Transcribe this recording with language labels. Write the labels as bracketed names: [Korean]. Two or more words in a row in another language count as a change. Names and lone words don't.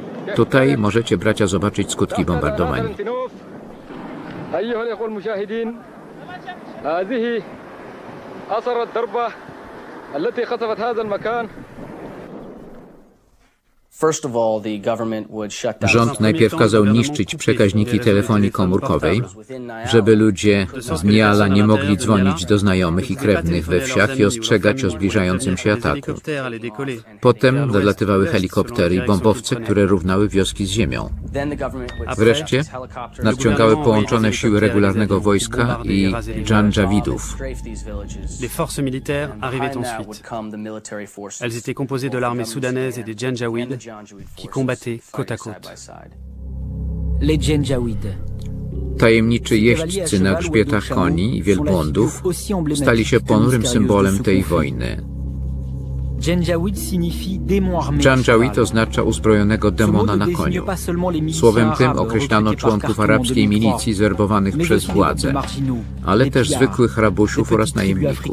[Polish] Tutaj możecie, bracia, zobaczyć skutki bombardowań. Rząd najpierw kazał niszczyć przekaźniki telefonii komórkowej, żeby ludzie z Niala nie mogli dzwonić do znajomych i krewnych we wsiach i ostrzegać o zbliżającym się ataku. Potem dolatywały helikoptery i bombowce, które równały wioski z ziemią. Wreszcie nadciągały połączone siły regularnego wojska i Dżandżawidów. [French] Les forces militaires arrivaient ensuite. Elles étaient composées de l'armée soudanaise et des Djandjaouid qui combattaient côte à côte. Les Djandjaouid. [Polish] Tajemniczy jeźdźcy na grzbietach koni i wielbłądów stali się ponurym symbolem tej wojny. Dżandżawid oznacza uzbrojonego demona na koniu. Słowem tym określano członków arabskiej milicji zwerbowanych przez władzę, ale też zwykłych rabusiów oraz najemników.